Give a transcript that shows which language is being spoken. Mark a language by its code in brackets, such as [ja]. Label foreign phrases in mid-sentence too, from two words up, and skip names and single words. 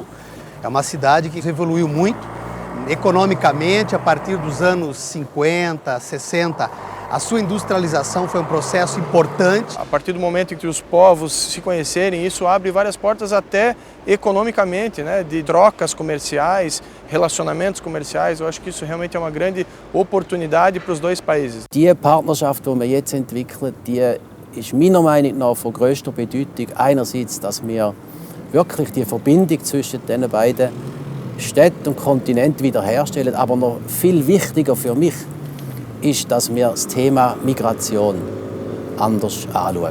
[pt] É uma cidade que evoluiu muito economicamente a partir dos anos 50, 60. A sua industrialização foi um processo importante. A partir do momento em que os povos se conhecerem, isso abre várias portas até economicamente, né, de trocas comerciais, relacionamentos comerciais. Eu acho que isso realmente é uma grande oportunidade para os dois países. [de] Die Partnerschaft, die wir jetzt entwickeln, die ist meiner Meinung nach von grösster Bedeutung. Einerseits, dass wir wirklich die Verbindung zwischen den beiden Städten und Kontinenten wiederherstellen, aber noch viel wichtiger für mich ist, dass wir das Thema Migration anders anschauen.